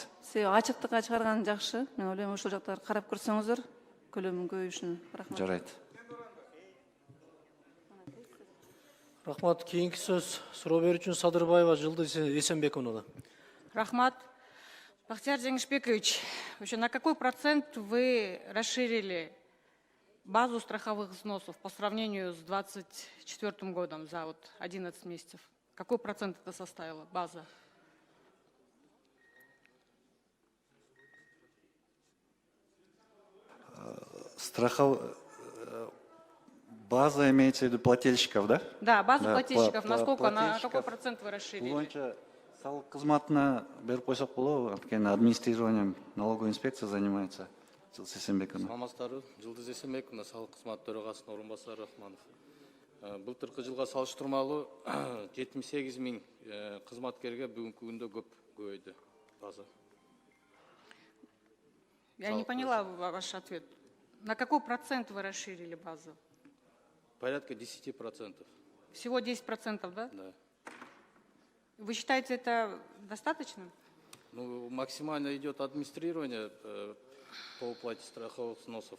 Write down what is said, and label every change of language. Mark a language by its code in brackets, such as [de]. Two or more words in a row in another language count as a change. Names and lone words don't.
[ky] Себеби ачыктыкка чыгарган жакшы. Мен ойлойм, ошол жактарды карап көрсөңүздөр, көлөмүн көбөйүшүн. Рахмат. Жарайт. Рахмат. Кийинки сөз суроо берүү үчүн Садырбаева Жылдыз Эсенбековна. Рахмат. [ru] Бахтияр Жеңишбекович, на какой процент вы расширили базу страховых взносов по сравнению с 2024 годом за 11 месяцев? Какой процент это составила база? База имеется в виду плательщиков, да? Да, базу плательщиков. Насколько, на какой процент вы расширили? [ky] Салык кызматына берип койсок болобу? Анткени [ru] администрированием налоговой инспекция занимается. [ky] Жылдыз Эсенбековна. Саламатсыздарбы? Жылдыз Эсенбековна, салык кызмат төрагасынын орун басары Рахманов. Былтыркы жылга салыштырмалуу 78 миң кызматкерге бүгүнкү күндө көбөйдү база. [ru] Я не поняла ваш ответ. На какой процент вы расширили базу? Порядка 10%. Всего 10%, да? Да. Вы считаете это достаточно? Ну, максимально идет администрирование по уплате страховых взносов.